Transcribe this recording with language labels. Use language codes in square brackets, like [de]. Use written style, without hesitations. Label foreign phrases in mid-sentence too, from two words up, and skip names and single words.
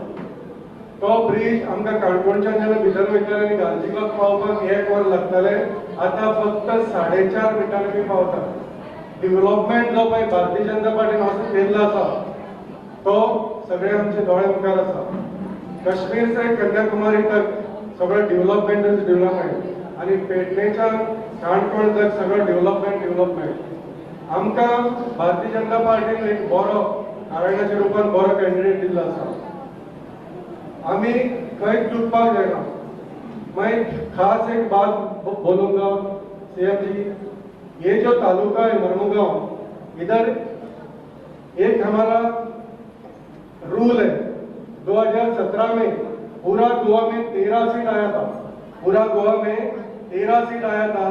[kok] तो ब्रिज आमकां काणकोणच्यान जेन्ना भितर वयताले आनी गालजीबाग पावपाक 1 वर लागताले, आतां फक्त 4.5 मिनटांनी आमी पावतात। डेव्हलपमेंट जो पळय भारतीय जनता पार्टीन असो केल्लो आसा तो सगळे आमचे दोळे मुखार आसा। [hi] काश्मीर से कन्याकुमारी तक [kok] सगळं डेव्हलपमेंट आणि पेडणेच्यान काणकोण तक सगळं डेव्हलपमेंट। आमकां भारतीय जनता पार्टीन एक बरो नारायणाच्या रुपान बरो कॅन्डिडेट दिल्लो आसा। आम्ही काही चुकपाक जायना। [hi] मैं खास एक बात बोलूंगा सीएम जी, ये जो तालुका है मरमुगांव, इधर एक हमारा रूल है 2017 में पूरा गोवा में 13 सीट आया था, पूरा गोवा में 13 सीट आया था।